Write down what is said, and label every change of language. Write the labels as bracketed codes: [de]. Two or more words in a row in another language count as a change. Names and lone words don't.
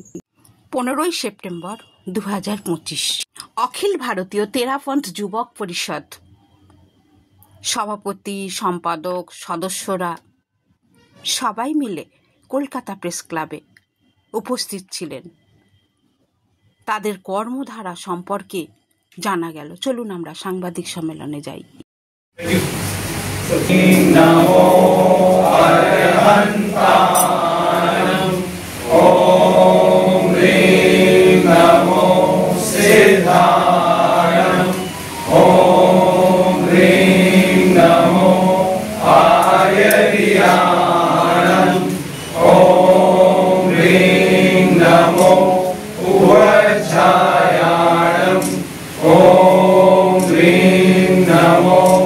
[bn] 15ই সেপ্টেম্বর 2025 অখিল ভারতীয় তেরাপন্থ যুবক পরিষদ সভাপতি, সম্পাদক, সদস্যরা সবাই মিলে কলকাতা প্রেস ক্লাবে উপস্থিত ছিলেন। তাদের কর্মধারা সম্পর্কে জানা গেল। চলুন আমরা সাংবাদিক সম্মেলনে যাই। [pka] नमो अरहन्तानं ओम ह्रीं नमो सिद्धानं ओम ह्रीं नमो आर्ययानं ओम ह्रीं नमो उवज्जायानं ओम ह्रीं नमो